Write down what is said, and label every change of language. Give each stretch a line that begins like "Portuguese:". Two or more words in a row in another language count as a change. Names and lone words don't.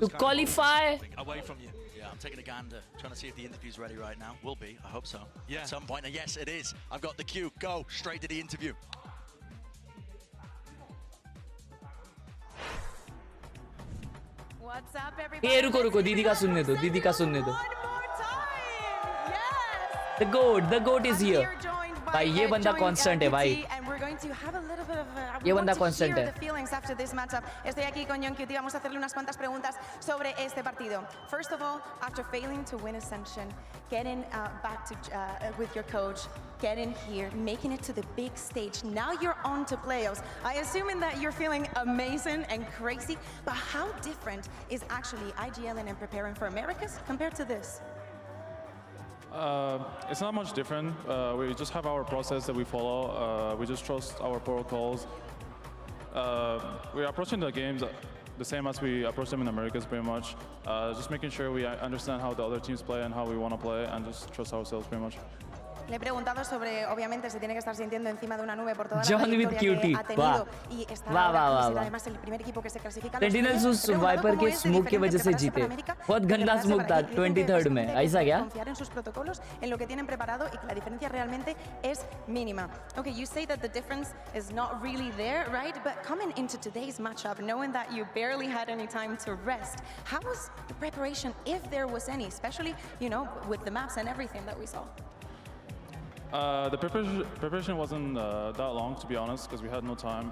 English: to qualify away from you. Yeah, I'm taking a gander, trying to see if the interview's ready right now. Will be, I hope so. Yeah. At some point, and yes, it is. I've got the cue. Go straight to the interview. What's up, everybody?
Hindi: Hey, रुको दीदी का सुनने दो.
English: The goat is here.
Hindi: भाई ये बंदा constant है भाई. ये बंदा constant है.
Spanish: Estoy aquí con John QT. Vamos a hacerle unas cuantas preguntas sobre este partido.
English: First of all, after failing to win Ascension, getting back to with your coach, getting here, making it to the big stage. Now you're on to playoffs. I assume that you're feeling amazing and crazy, but how different is actually IGL and preparing for Americas compared to this? It's not much different. We just have our process that we follow. We just trust our protocols. We're approaching the games the same as we approach them in Americas, pretty much. Just making sure we understand how the other teams play and how we want to play, and just trust ourselves, pretty much.
Spanish: Le he preguntado sobre, obviamente, se tiene que estar sintiendo encima de una nube por toda la
English: John with
Spanish: trayectoria que QT. ha tenido y está ahora ser además el primer equipo que se clasifica a los
Hindi: Sentinels उस वाइपर के स्मोक की वजह से जीते. बहुत गंदा स्मोक था 23rd में. ऐसा क्या?
Spanish: Confiar en sus protocolos, en lo que tienen preparado y que la diferencia realmente es mínima.
English: Okay, you say that the difference is not really there, right? But coming into today's matchup, knowing that you barely had any time to rest, how was the preparation, if there was any, especially, you know, with the maps and everything that we saw? The preparation wasn't that long, to be honest, because we had no time.